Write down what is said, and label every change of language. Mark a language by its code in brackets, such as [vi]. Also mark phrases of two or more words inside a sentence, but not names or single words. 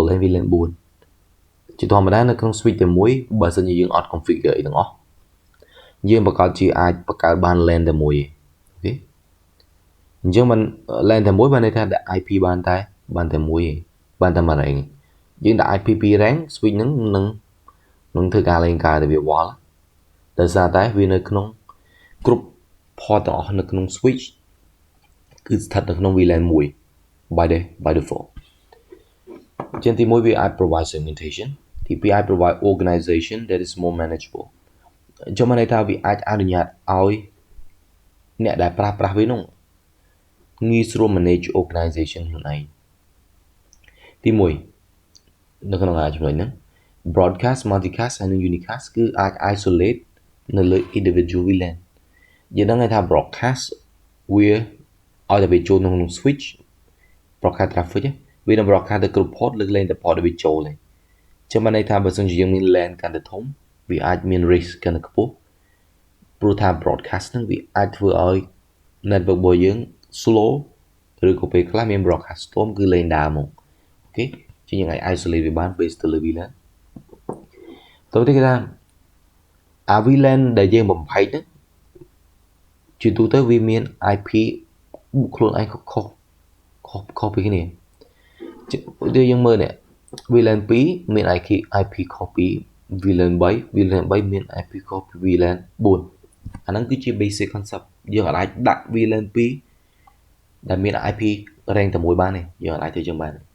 [en] LAN VLAN [km] 4ជាធម្មតានៅក្នុង switch តែមួយបើសិនជាយើងអត់ configure អីទាំងអស់យើងប្រកាសជាអាចបង្កើតបាន LAN តែមួយអូខេអញ្ចឹងមិន LAN តែមួយបានន័យថាដាក់ IP បានតែមួយឯងបានតែមួយរ៉េងយើងដាក់ IP 2 [en] rank switch [km] ហ្នឹងនឹង ធ្វើការលេងការទៅវាវល់ដោយសារតែវានៅក្នុងគ្រប់ port ទាំងអស់នៅក្នុង switch គឺស្ថិតនៅក្នុង VLAN 1 [en] by default [km] ជាទី1វាអាច [en] provide segmentation [km] ទី2អាច [en] provide organization that is more manageable [km] អញ្ចឹងមានន័យថាវាអាចអនុញ្ញាតឲ្យអ្នកដែលប្រើប្រាស់វានោះងាយស្រួល [en] manage organization [km] ខ្លួនឯងទី1នៅក្នុងចំណុច ហ្នឹង [en] broadcast multicast [km] ហើយនិង unicast គឺអាច isolate នៅលើ [en] individual VLAN [km] យើងដឹងថា broadcast វាឲ្យតែវាចូល ក្នុង [en] switch broadcast traffic [km] វានឹង broadcast ទៅគ្រប់ port លើកលែងតែ port ដែលវាចូលទេចឹងបានន័យថាបើសិនជាយើងមាន LAN កាន់តែធំវាអាចមាន risk កាន់តែខ្ពស់ព្រោះថា broadcast ហ្នឹងវាអាចធ្វើឲ្យ network របស់យើង slow ឬក៏ពេលខ្លះមាន [en] broadcast storm [km] គឺលេងដើរមកអូខេជាងយើងអាច isolate វាបាន based ទៅលើ VLAN តើគេថា VLAN ដែលយើងបំផែកហ្នឹងជាទូទៅវាមាន IP ខ្លួនឯងខុសពីគ្នាដូចយើងមើលនេះ VLAN 2មាន IP ខុសពី VLAN 3មាន IP ខុសពី VLAN 4អាហ្នឹងគឺជា [en] basic concept [km] យើងអាចដាក់ VLAN 2ដែលមាន [en] IP rank [km] តែមួយបានទេយើងអាចធ្វើចឹងបាន